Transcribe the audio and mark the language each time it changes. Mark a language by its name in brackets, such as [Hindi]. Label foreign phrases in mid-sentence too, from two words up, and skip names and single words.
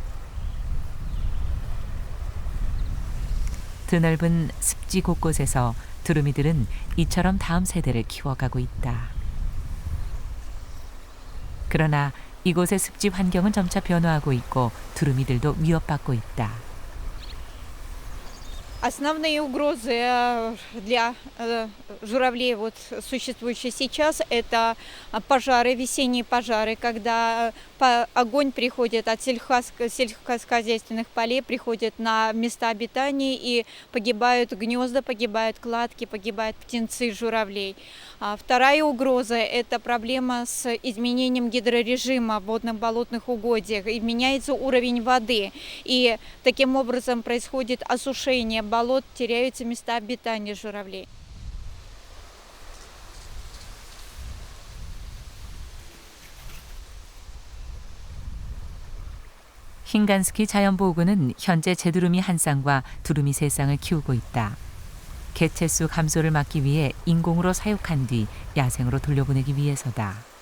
[Korean] 드넓은 습지 곳곳에서 두루미들은 이처럼 다음 세대를 키워가고 있다. 그러나 이곳의 습지 환경은 점차 변화하고 있고 두루미들도 위협받고 있다. [Russian] Основные угрозы для журавлей, вот, существующие сейчас, это пожары, весенние пожары, когда огонь приходит от сельскохозяйственных полей, приходит на места обитания и погибают гнезда, погибают кладки, погибают птенцы журавлей. Вторая угроза – это проблема с изменением гидрорежима в водных болотных угодьях. И меняется уровень воды, и таким образом происходит осушение болот, теряются места обитания журавлей. [Korean] 흰간스키 자연보호구는 현재 제두루미 한 쌍과 두루미 세 쌍을 키우고 있다. 개체수 감소를 막기 위해 인공으로 사육한 뒤 야생으로 돌려보내기 위해서다.